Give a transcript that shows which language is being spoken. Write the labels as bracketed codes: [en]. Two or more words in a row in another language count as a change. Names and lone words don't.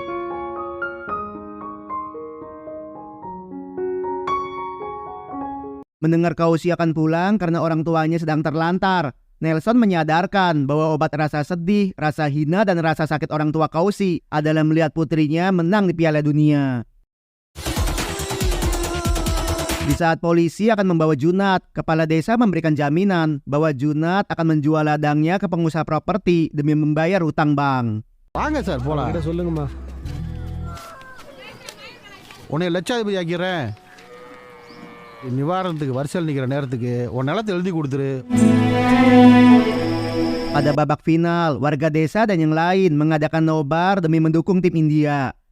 [id] Mendengar Kausi akan pulang karena orang tuanya sedang terlantar, Nelson menyadarkan bahwa obat rasa sedih, rasa hina, dan rasa sakit orang tua Kausi adalah melihat putrinya menang di Piala Dunia. Di saat polisi akan membawa Junat, kepala desa memberikan jaminan bahwa Junat akan menjual ladangnya ke pengusaha properti demi membayar hutang bank. [ta] வாங்க சார் போலாம். சொல்லுங்கம்மா. உன்னை லட்சாதிபதி ஆக்கிறேன். நிவாரணத்துக்கு வரிசையில் நிற்கிற நேரத்துக்கு உன் நிலத்தை எழுதி கொடுத்துரு. [id] Pada babak final, warga desa dan yang lain mengadakan nobar demi mendukung tim India.